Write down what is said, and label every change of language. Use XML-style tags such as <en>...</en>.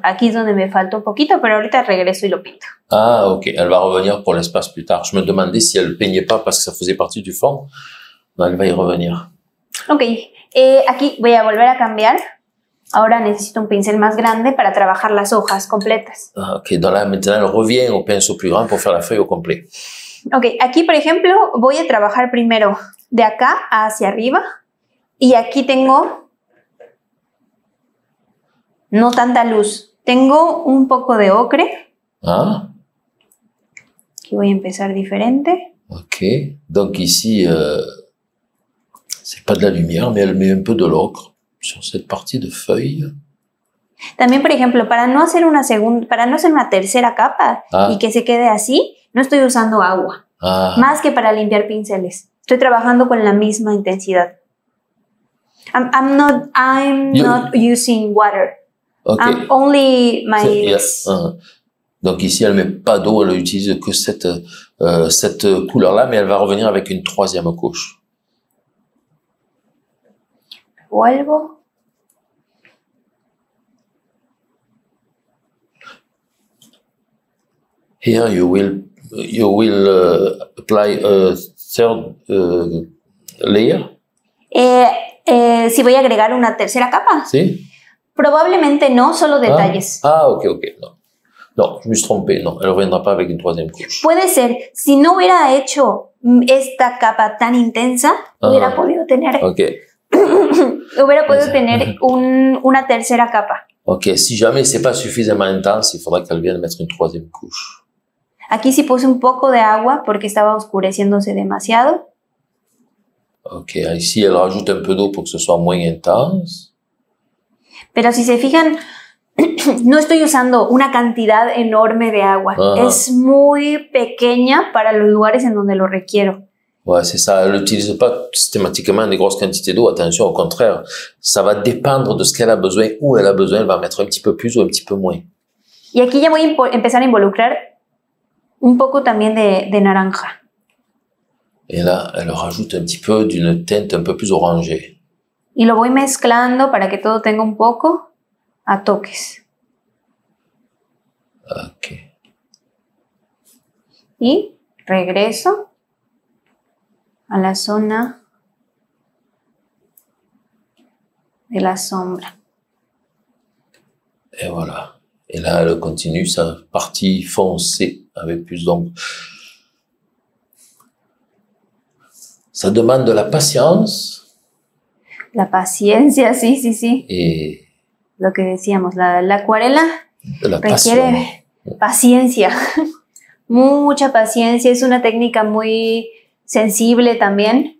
<es>Aquí es donde me falta un poquito, pero ahorita regreso y lo pinto. Ah, ok.</es> <fr>Elle va revenir pour l'espace plus tard. Je me demandais si elle peignait pas parce que ça faisait partie du fond. Non, elle va y revenir.</fr> <es>Ok, aquí voy a volver a cambiar. Ahora necesito un pincel más grande para trabajar las hojas completas.</es> <fr>Ah, ok, donc là, maintenant, elle revient au pinceau plus grand pour faire la feuille au complet.</fr> <es>Ok, aquí por ejemplo voy a trabajar primero de acá hacia arriba y aquí tengo no tanta luz. Tengo un poco de ocre. Ah, Aquí voy a empezar diferente. ok.</es> <fr>Donc ici, c'est pas de la lumière, mais elle met un peu de l'ocre sur cette partie de feuille.</fr> <es>También, por ejemplo, para no hacer una tercera capa y que se quede así, no estoy usando agua. Más que para limpiar pinceles. Estoy trabajando con la misma intensidad.</es> <en>I'm not using water. Okay. Only my lips.</en> <fr>Donc ici, elle met pas d'eau, elle utilise que cette couleur-là, mais elle va revenir avec une troisième couche.</fr> <es>Vuelvo.</es> <en>Here you will apply a third layer.</en> <es>Si voy a agregar una tercera capa. ¿Sí? Probablemente no, solo detalles.</es> <fr>Ok. No, je me suis trompé. No, elle ne reviendra pas avec une troisième couche.</fr> <es>Puede ser. Si no hubiera hecho esta capa tan intensa, hubiera podido tener... Okay. hubiera podido tener una tercera capa.</es> <fr>Ok, si jamais c'est pas suffisamment intense, il faudra qu'elle vienne mettre une troisième couche.</fr> <es>Aquí sí puse un poco de agua porque estaba oscureciéndose demasiado.</es> <fr>Ok, ici elle rajoute un peu d'eau pour que ce soit moins intense.</fr> <es>Pero si se fijan, no estoy usando una cantidad enorme de agua. Es muy pequeña para los lugares en donde lo requiero.</es> <fr>Ouais, c'est ça. Elle n'utilise pas systématiquement des grosses quantités d'eau. Attention, au contraire, ça va dépendre de ce qu'elle a besoin, où elle a besoin. Elle va mettre un petit peu plus ou un petit peu moins.</fr> <es>Y aquí ya voy a empezar a involucrar un poco también de naranja.</es> <fr>Et là, elle rajoute un petit peu d'une teinte un peu plus orangée.</fr> <es>Y lo voy mezclando para que todo tenga un poco a toques. Ok. Y regreso a la zona de la sombra.</es> <fr>Et voilà. Et là, elle continue sa partie foncée avec plus d'ombre. Ça demande de la patience.</fr> <es>La paciencia, sí.</es> <fr>Et</fr> <es>lo que decíamos, la acuarela requiere paciencia, mucha paciencia. Es una técnica muy sensible también.</es>